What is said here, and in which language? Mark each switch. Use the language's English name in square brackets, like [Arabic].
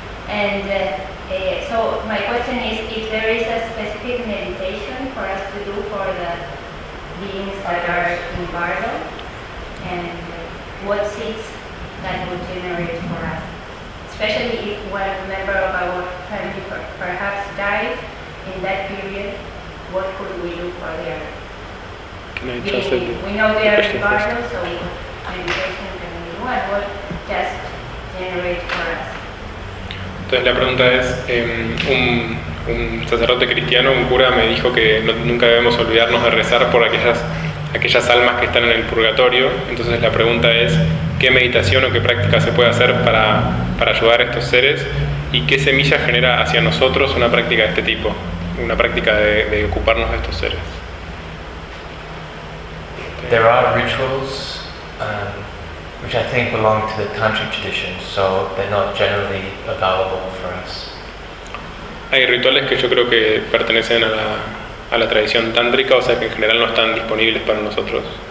[English] And so my question is, if there is a specific meditation for us to do for the beings that are in Bardo, and what seeds that would generate for us? Especially if one member of our family perhaps died in that period, what could we do for them? Can I we know they are in Bardo, so meditation can be one. What just generate for us? [Spanish] Entonces la pregunta es, un sacerdote cristiano, un cura, me dijo que nunca debemos olvidarnos de rezar por aquellas almas que están en el purgatorio. Entonces la pregunta es, ¿qué meditación o qué práctica se puede hacer para ayudar a estos seres? ¿Y qué semilla genera hacia nosotros una práctica de este tipo? Una práctica de ocuparnos de estos seres. [English] There are rituals which I think belong to the country tradition, so they're not generally available for us. [Spanish] Hay rituales que yo creo que pertenecen a la tradición tántrica, o sea que en general no están disponibles para nosotros.